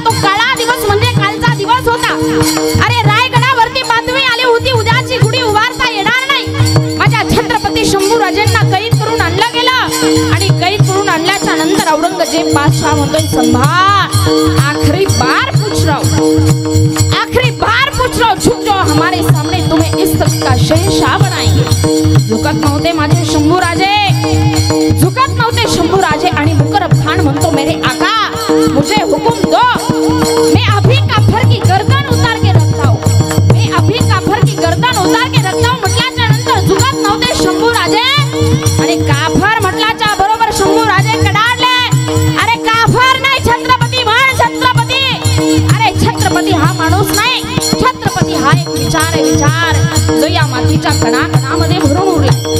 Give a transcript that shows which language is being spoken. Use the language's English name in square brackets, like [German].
[Marathi] तो काळा दिवस म्हणजे कालचा दिवस होता। अरे रायगडावरती बातमी आली होती, उद्याची गुढी उभारता येणार नाही। माझ्या छत्रपती शंभूराजेंना कैद करून आणलं गेलं, आणि कैद करून आणल्याच्या नंतर औरंगजेब बादशाह म्हणतोय, [Hindi] संभाळ, आखरी बार पूछ रहा हूं, आखरी बार पूछ रहा हूं, झुक जाओ हमारे सामने, तुम्हें इस तक का शहंशाह बनाएंगे। [Marathi] झुकत नव्हते माझे शंभूराजे, झुकत नव्हते शंभूराजे, आणि मुकरब खान म्हणतो, [Hindi] मेरे आका मुझे हुकुम दो, मैं अभी काफर की गर्दन उतार के रखता हूं, मैं अभी काफर की गर्दन उतार के रखता हूं। [Marathi] म्हटल्याच्या नंतर झुकत नव्हते शंभूराजे, आणि काफर म्हटल्याच्या बरोबर शंभूराजे कडाडले। अरे काफर नाही, छत्रपती म्हण, छत्रपती। अरे छत्रपती हा माणूस नाही, छत्रपती हा एक विचार आहे, विचार जो या मातीच्या कणाकणामध्ये भरून उरला।